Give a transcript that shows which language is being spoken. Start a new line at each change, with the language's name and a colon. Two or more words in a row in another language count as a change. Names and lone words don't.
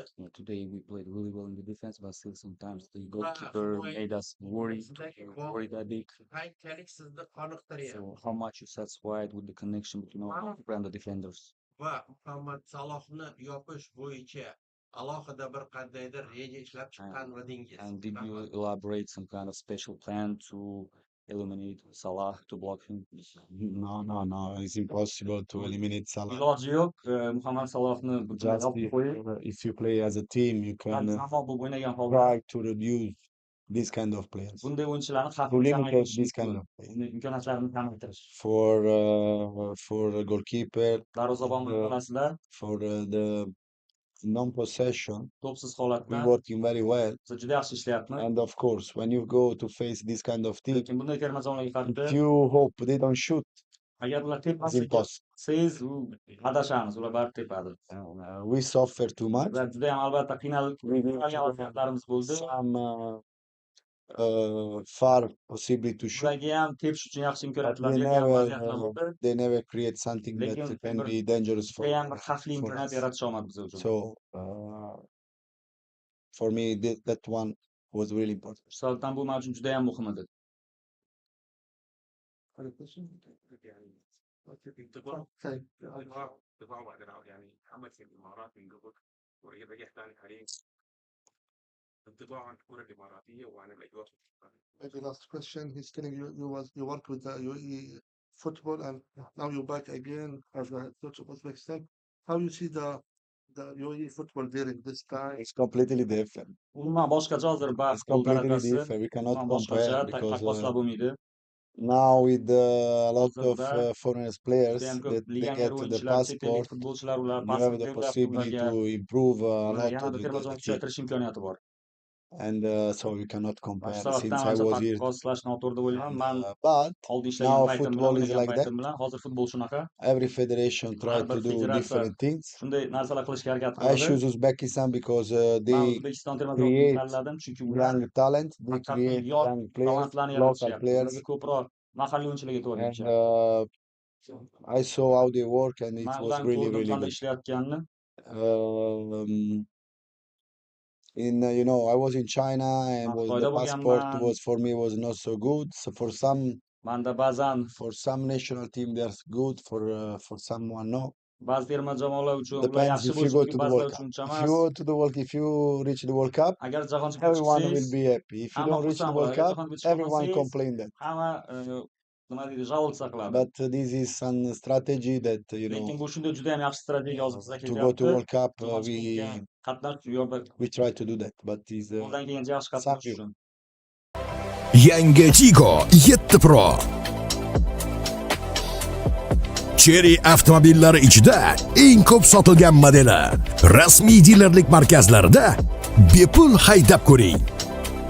English: Today we played really well in the defense, but still sometimes the goalkeeper made us worried a bit.
Uzbek: Qanchalik sizni qoniqtiryapti
English: So how much you satisfied with the connection between our goalkeeper and the defenders?
Uzbek: va Muhammad Salohni yopish bo'yicha alohida bir qandaydir reja ishlab chiqqanmidingiz?
English: And did you elaborate some kind of special plan to eliminate Salah, to block him? No, it's impossible to eliminate Salah.
Uzbek: Iloji yo'q. Muhammad Salohni
English: Just if you play as a team, you can
Uzbek: jamoa bo'lib o'ynagan holda
English: try to reduce this kind of players,
Uzbek: bunday o'yinchilarni
English: to
Uzbek: xavfini
English: limit
Uzbek: kamaytirish
English: this kind
Uzbek: mumkin.
English: of players.
Uzbek: Uni imkoniyatlarini kamaytirish.
English: For a goalkeeper,
Uzbek: Darvozabon masalasida
English: for the non-possession,
Uzbek: to'psiz
English: we're
Uzbek: holatda
English: working very well.
Uzbek: biz juda yaxshi ishlayapmiz.
English: And of course, when you go to face this kind of team,
Uzbek: Lekin bunday terma jamoalarga
English: if
Uzbek: qarshi
English: you hope they don't shoot,
Uzbek: agar ular
English: it's
Uzbek: tepmasa
English: impossible.
Uzbek: siz adashamiz, ular baribir tepadi.
English: We suffer too much.
Uzbek: Ular juda ham albatta qiynalib
English: We
Uzbek: vaziyatlarimiz bo'ldi.
English: some far possibly to shoot.
Uzbek: Ularga ham tepish uchun yaxshi
English: But
Uzbek: imkoniyatlar
English: they
Uzbek: bergan
English: never,
Uzbek: vaziyatlar bo'ldi.
English: they never create something that
Uzbek: Lekin
English: can
Uzbek: bir-
English: be dangerous
Uzbek: Juda ham bir xavfli
English: for
Uzbek: imkoniyat
English: us.
Uzbek: yaratish olmadi biz uchun.
English: So for me, that one was really important.
Uzbek: Hisobdan bu men uchun juda ham muhim edi.
English: Okay.
Arabic: يعني محمد في الامارات من قبل ورجع ثاني حاليا انطباع عن الكره الاماراتيه وعن الاجواء.
English: Maybe last question. He's telling you worked with the UAE football and now you're back again as a head coach of Uzbekistan. How you see the UAE football during this time? It's completely different.
Uzbek: Umuman boshqacha hozir
English: It's
Uzbek: bahs
English: completely
Uzbek: darajasi
English: different. We cannot
Uzbek: umuman boshqacha,
English: compare because
Uzbek: taqqoslab bo'lmaydi.
English: now with a lot of
Uzbek: Hozirda
English: foreigners players
Uzbek: Juda ham
English: that
Uzbek: ko'p
English: they
Uzbek: legioner
English: get the
Uzbek: o'yinchilar, chet ellik
English: passport,
Uzbek: futbolchilar ular
English: you have the
Uzbek: pasport
English: possibility
Uzbek: ularga
English: to improve a lot
Uzbek: yanada
English: with
Uzbek: terma
English: the
Uzbek: jamoa
English: team.
Uzbek: kuchaytirish imkoniyati bor.
English: And so we cannot compare
Uzbek: Boshqa
English: since
Uzbek: vaqtdan
English: I
Uzbek: ancha
English: was here.
Uzbek: taqqoslash noto'g'ri deb o'ylayman. Men
English: But
Uzbek: oldin
English: now
Uzbek: ishlagan paytim bilan,
English: football is
Uzbek: o'ynagan
English: like that.
Uzbek: paytim bilan hozir futbol shunaqa.
English: Every federation try
Uzbek: Har
English: to
Uzbek: bir
English: do
Uzbek: federatsiya
English: different things.
Uzbek: shunday narsalar qilishga harakat
English: I
Uzbek: qiladi.
English: choose Uzbekistan because
Uzbek: Men
English: they
Uzbek: O'zbekiston terma jamoasini
English: create
Uzbek: tanladim, chunki ular
English: young talent, they
Uzbek: haqiqatdan
English: create
Uzbek: yosh
English: young players,
Uzbek: talantlarni
English: local
Uzbek: yaratishyapti.
English: players,
Uzbek: Ularga ko'proq mahalliy o'yinchilarga e'tibor
English: and
Uzbek: berishyapti.
English: I saw how they work, and it
Uzbek: Men
English: was
Uzbek: ularni
English: really,
Uzbek: ko'rdim
English: really
Uzbek: qanday
English: good.
Uzbek: ishlayotganini.
English: You know, I was in China, and
Uzbek: Men
English: the
Uzbek: Xitoyda
English: passport
Uzbek: bo'lganman.
English: was for me was not so good. So
Uzbek: Menda ba'zan
English: for some national team, they're good. For someone, no.
Uzbek: ba'zi terma jamoalar uchun ular
English: Depends
Uzbek: yaxshi
English: if you
Uzbek: bo'lishi
English: go
Uzbek: mumkin,
English: to the
Uzbek: ba'zilar
English: World
Uzbek: uchun
English: Cup.
Uzbek: uncha
English: If you
Uzbek: emas.
English: go to the if you reach the World Cup,
Uzbek: Agar jahon chempionatiga
English: everyone will
Uzbek: chiqsangiz,
English: be happy. If you
Uzbek: hamma
English: don't reach the
Uzbek: xursand
English: World
Uzbek: bo'ladi. Agar
English: Cup,
Uzbek: jahonga chiqa
English: everyone
Uzbek: olmasangiz,
English: complain that.
Uzbek: hamma nima deydi, жаловаться qiladi.
English: But this is some strategy that
Uzbek: Lekin bu shunday juda ham yaxshi strategiya hozir bizga
English: to go to
Uzbek: ketyapti.
English: World Cup,
Uzbek: Jahon chempionatiga qatnash yo'lda
English: we try to do that. But is
Uzbek: qo'ldan kelgancha yaxshi
English: some
Uzbek: qatnash
English: view.
Uzbek: uchun. Yangi Tigo 7 Pro. Cherry avtomobillari ichida eng ko'p sotilgan modeli. Rasmiy dilerlik markazlarida bepul haydab ko'ring.